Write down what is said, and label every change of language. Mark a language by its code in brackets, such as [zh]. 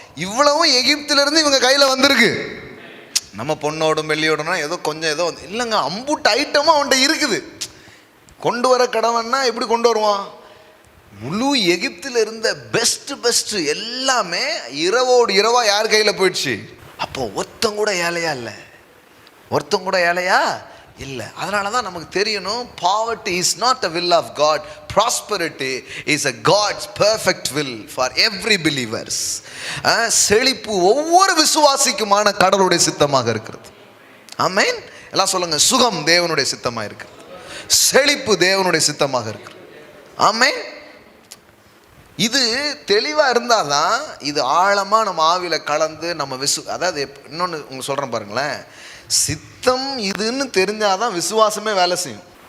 [ta] இவ்வளவும் எகிப்திலிருந்து இவங்க கையில வந்திருக்கு. நம்ம பொண்ணோடும் வெள்ளியோடனா ஏதோ கொஞ்சம் ஏதோ இல்லைங்க, அம்புட்டு ஐட்டமும் அவன்கிட்ட இருக்குது. கொண்டு வர கடவன்னா எப்படி கொண்டு வருவான்? முழு எகிப்தில் இருந்த பெஸ்ட் எல்லாமே இரவோடு இரவா யார் கையில போயிடுச்சு? அப்போ ஒருத்தம் கூட ஏழையா இல்லை, ஒருத்தம் கூட ஏழையா இல்லை. அதனால தான் நமக்கு தெரியணும், [en] poverty is not a will of God, prosperity is a God's perfect will for every believers. [ta] செழிப்பு ஒவ்வொரு விசுவாசிக்குமான கடவுளுடைய சித்தமாக இருக்கிறது. ஆமென். எல்லாம் சொல்லுங்க, சுகம் தேவனுடைய சித்தமாக இருக்கிறது, செழிப்பு தேவனுடைய சித்தமாக இருக்கிறது. ஆமென். இது தெளிவாக இருந்தால் தான் இது ஆழமாக நம்ம ஆவியில் கலந்து நம்ம அதாவது இன்னொன்று உங்களுக்கு சொல்கிறேன் பாருங்களேன், சித்தம் இதுன்னு தெரிஞ்சாதான் விசுவாசமே வேலை செய்யும்.